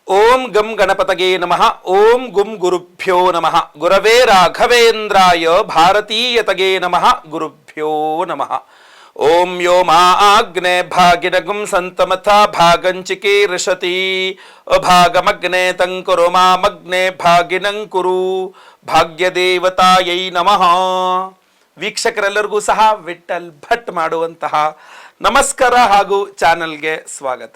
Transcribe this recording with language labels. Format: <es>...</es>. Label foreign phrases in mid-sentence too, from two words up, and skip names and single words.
<sa>ಓಂ ಗಂ ಗಣಪತಗೆ ನಮಃ. ಓಂ ಗುಂ ಗುರುಭ್ಯೋ ನಮಃ. ಗುರವೇ ರಾಘವೇಂದ್ರಾಯ ಭಾರತೀಯತಗೆ ನಮಃ. ಗುರುಭ್ಯೋ ನಮಃ. ಓಂ ಯೋ ಮಾ ಆಗ್ನೇ ಭಾಗಿನಗುಂ ಸಂತಮಥ ಭಾಗಂಚಿಕೆ ಋಷತಿ ಅಭಾಗಮಗ್ನೆ ತಂಕುರು ಮಾಮಗ್ನೆ ಭಾಗಿನಂಕುರು ಭಾಗ್ಯದೇವತಾಯೈ ನಮಃ.</sa> <kn>ವೀಕ್ಷಕರೆಲ್ಲರಿಗೂ ಸಹ ವಿಠಲ್ ಭಟ್ ಮಾಡುವಂತಹ ನಮಸ್ಕಾರ ಹಾಗೂ ಚಾನಲ್ಗೆ ಸ್ವಾಗತ.</kn>